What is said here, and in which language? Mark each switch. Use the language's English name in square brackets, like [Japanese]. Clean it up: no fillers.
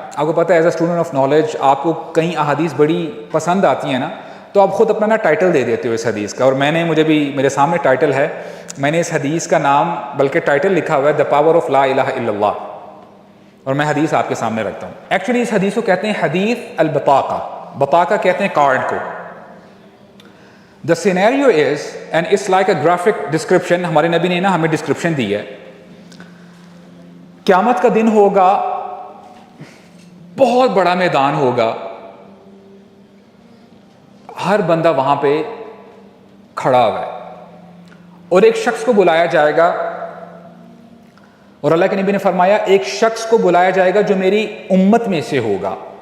[Urdu] آپ کو پتہ ہے as a student of knowledge آپ کو کئی احادیث بڑی پسند آتی ہیں نا, تو آپ خود اپنا نا ٹائٹل دے دیتے ہو اس حدیث کا. اور مجھے بھی میرے سامنے ٹائٹل ہے, میں نے اس حدیث کا نام بلکہ ٹائٹل لکھا ہوا ہے دا پاور آف لا الہ الا اللہ, اور میں حدیث آپ کے سامنے رکھتا ہوں. ایکچولی اس حدیث کو کہتے ہیں حدیث البطاقہ. بطاقہ کہتے ہیں کارڈ کو. [English] The scenario is, and it's like a graphic description, [Urdu] ہمارے نبی نے نا ہمیں ڈسکرپشن دی ہے. قیامت کا دن ہوگا, بہت بڑا میدان ہوگا, ہر بندہ وہاں پہ کھڑا ہوا ہے, اور ایک شخص کو بلایا جائے گا, اور اللہ کے نبی نے فرمایا ایک شخص کو بلایا جائے گا جو میری امت میں سے ہوگا.